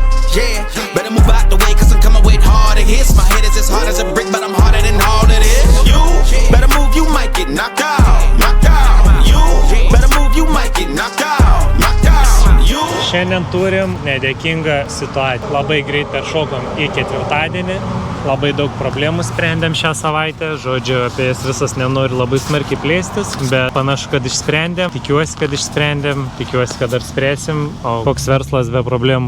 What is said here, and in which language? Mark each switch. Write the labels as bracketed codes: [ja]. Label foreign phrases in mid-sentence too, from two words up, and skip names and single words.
[en] yeah. Better move out the way, cause I'm coming with harder hits. My head is as hard as a brick, but I'm harder than all of this. You better move, you might get knocked out, knocked out. You better move, you might get knocked out, knocked out. You. [lt] Šiandien turim nedėkingą situaciją. Labai greit peršokom į ketvirtadienį. Labai daug problemų sprendėm šią savaitę. Žodžiu, apie jas visas nenori labai smarkiai plėstis, bet panašu, kad išsprendėm. Tikiuosi, kad išsprendėm. Tikiuosi, kad dar spręsim. O koks verslas be problemų?